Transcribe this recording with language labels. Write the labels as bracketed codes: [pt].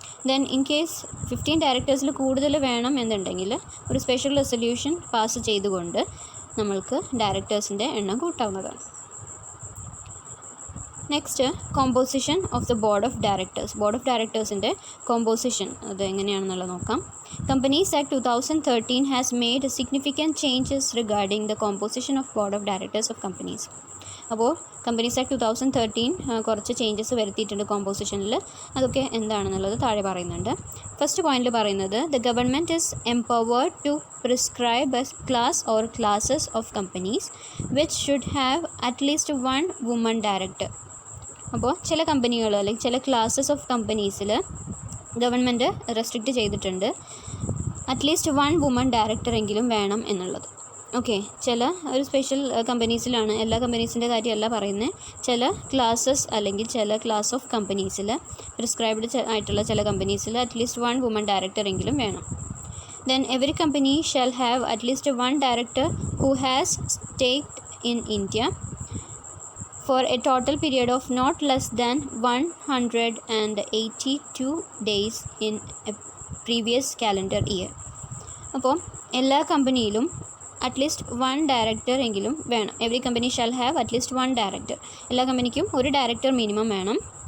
[ml] Then in case 15 ഡയറക്ടേഴ്സിൽ കൂടുതൽ വേണം എന്നുണ്ടെങ്കിൽ ഒരു സ്പെഷ്യൽ റെസൊല്യൂഷൻ പാസ് ചെയ്തുകൊണ്ട് നമ്മൾക്ക് ഡയറക്ടേഴ്സിൻ്റെ എണ്ണം കൂട്ടാവുന്നതാണ്. Next composition of the board of directors. Board of ഡയറക്ടേഴ്സിൻ്റെ composition അത് എങ്ങനെയാണെന്നുള്ളത് നോക്കാം. [en] Companies Act 2013 has made significant changes regarding the composition of board of directors of companies. [ml] അപ്പോൾ കമ്പനീസ് ആക്ട് 2013 കുറച്ച് ചേഞ്ചസ് വരുത്തിയിട്ടുണ്ട് കോമ്പോസിഷനിൽ. അതൊക്കെ എന്താണെന്നുള്ളത് താഴെ പറയുന്നുണ്ട്. ഫസ്റ്റ് പോയിന്റിൽ പറയുന്നത് [en] The government is empowered to prescribe a class or classes of companies which should have at least one woman director. [ml] അപ്പോൾ ചില കമ്പനികൾ അല്ലെങ്കിൽ ചില ക്ലാസസ് ഓഫ് കമ്പനീസിൽ ഗവൺമെൻറ് റെസ്ട്രിക്റ്റ് ചെയ്തിട്ടുണ്ട് [en] at least one woman director [ml] എങ്കിലും വേണം എന്നുള്ളത്. ഓക്കെ, ചില ഒരു സ്പെഷ്യൽ കമ്പനീസിലാണ്, എല്ലാ കമ്പനീസിൻ്റെ കാര്യമല്ല പറയുന്നത്, ചില ക്ലാസസ് അല്ലെങ്കിൽ ചില ക്ലാസ് ഓഫ് കമ്പനീസിൽ പ്രിസ്ക്രൈബ്ഡ് ആയിട്ടുള്ള ചില കമ്പനീസിൽ അറ്റ്ലീസ്റ്റ് വൺ വുമൺ ഡയറക്ടർ എങ്കിലും വേണം. [en] Then every company shall have at least one director who has stayed in India for a total period of not less than 182 days in a previous calendar year. [ml] അപ്പോൾ എല്ലാ കമ്പനിയിലും at least one director എങ്കിലും വേണം. [en] Every company shall have at least one director. [ml] എല്ലാ കമ്പനിക്കും ഒരു director minimum വേണം.